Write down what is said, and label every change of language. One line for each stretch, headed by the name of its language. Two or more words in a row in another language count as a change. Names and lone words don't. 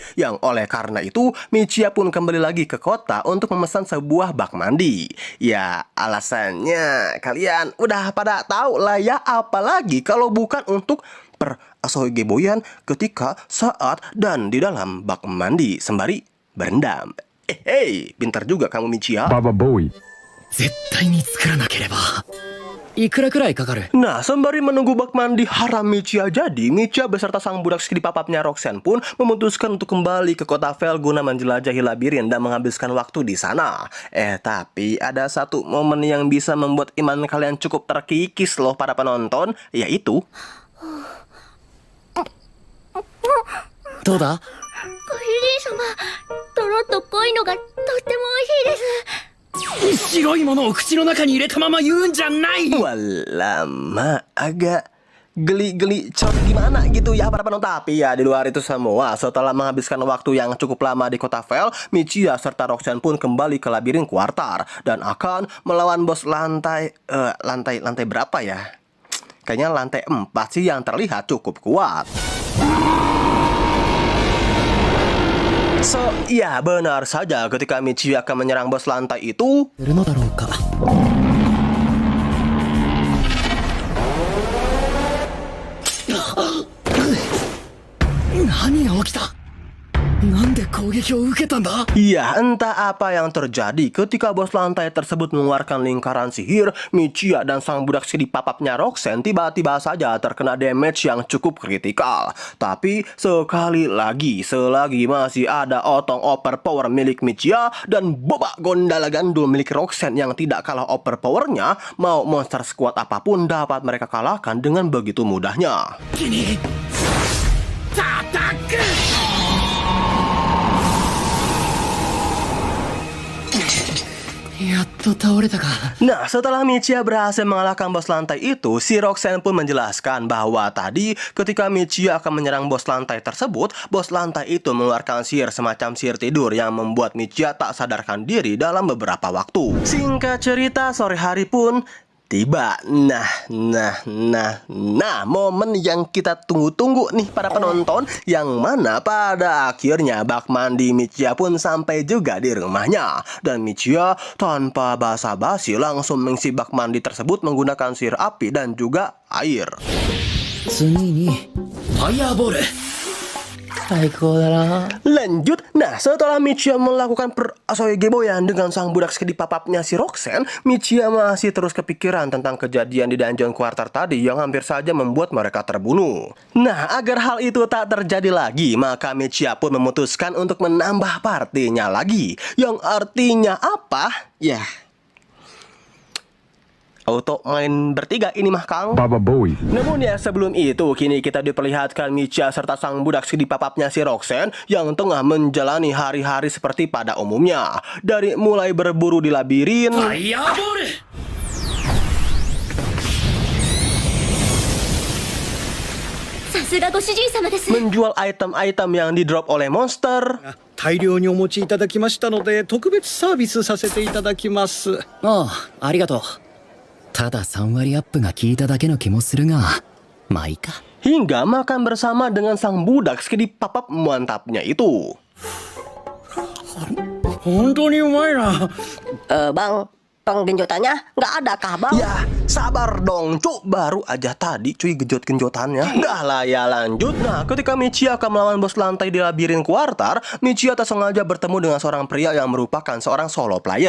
Indonesian: Yang oleh karena itu, Michiya pun kembali lagi ke kota untuk memesan sebuah bak mandi. Ya, alasannya kalian udah pada tahu lah ya, apalagi kalau bukan untuk perasohgeboyan ketika, saat, dan di dalam bak mandi sembari berendam. Pintar juga kamu Michiya.
Japanese: 絶対に作らなければいくらくらいかかる
Indonesian: Nah, sembari menunggu bak mandi haram Michiya jadi, Michiya beserta sang budak skidi papapnya Roxanne pun memutuskan untuk kembali ke kota Vel guna menjelajahi labirin dan menghabiskan waktu di sana. Tapi ada satu momen yang bisa membuat iman kalian cukup terkikis loh para penonton, yaitu
Japanese: どうだご主人様、とろっと濃いのがとっても美味しいです。白いものを口の中に入れたまま言うんじゃない
Indonesian: lama agak geli-geli cok gimana gitu ya para penonton. Tapi ya di luar itu semua, setelah menghabiskan waktu yang cukup lama di kota Vel, Michiya serta Roxanne pun kembali ke labirin kuartar dan akan melawan bos lantai berapa ya? Kayaknya lantai 4 sih yang terlihat cukup kuat. Ya benar saja, ketika Michiya akan menyerang bos lantai itu,
Japanese: するのだろうか 何が起きたなんで攻撃を受けたんだ
Indonesian: ya entah apa yang terjadi ketika bos lantai tersebut mengeluarkan lingkaran sihir, Michiya dan sang budak skidi papapnya Roxanne tiba-tiba saja terkena damage yang cukup kritikal. Tapi sekali lagi, selagi masih ada otong overpower milik Michiya dan bobak gondala gandul milik Roxanne yang tidak kalah overpowernya, mau monster sekuat apapun dapat mereka kalahkan dengan begitu mudahnya.
Japanese: やっと倒れたか
Indonesian: Nah, setelah Michiya berhasil mengalahkan bos lantai itu, si Roxanne pun menjelaskan bahwa tadi ketika Michiya akan menyerang bos lantai tersebut, bos lantai itu mengeluarkan sihir semacam sihir tidur yang membuat Michiya tak sadarkan diri dalam beberapa waktu. Singkat cerita, sore hari pun tiba. Nah, momen yang kita tunggu-tunggu nih para penonton, yang mana pada akhirnya bak mandi Michiya pun sampai juga di rumahnya. Dan Michiya tanpa basa-basi langsung mengisi bak mandi tersebut menggunakan sihir api dan juga air.
Japanese: 次にファイヤーボール最高だな
Indonesian: Lanjut, nah setelah Michiya melakukan perasohgeboyan dengan sang budak skidi papapnya si Roxanne, Michiya masih terus kepikiran tentang kejadian di
English: dungeon quarter
Indonesian: tadi yang hampir saja membuat mereka terbunuh. Nah, agar hal itu tak terjadi lagi, maka Michiya pun memutuskan untuk menambah partinya lagi. Yang artinya apa? Ya, auto main bertiga ini mah Kang. Namun ya sebelum itu, kini kita diperlihatkan Michiya serta sang budak skidi papapnya si Roxanne yang tengah menjalani hari-hari seperti pada umumnya. Dari mulai berburu di labirin,
Japanese: ファイヤーボールさすがご主人様です。
Indonesian: menjual item-item yang di drop oleh monster,
Japanese: 大量にお持ちいただきましたので特別サービスさせていただきます。ああ、ありがとう。ただ3割アップが効いただけの気もするが、まあいいか。
Indonesian: Hingga makan bersama dengan sang budak skidi papap mantapnya itu.
Japanese: 本当にうまいな。
Indonesian: Bang, tong genjotannya nggak ada kah bang? Ya, sabar dong, cuk. Baru aja tadi cuy genjot-genjotannya. Dah lah ya lanjut. Nah, ketika Michiya akan melawan bos lantai di labirin kuartar, Michiya tak sengaja bertemu dengan seorang pria yang merupakan seorang
English: solo player.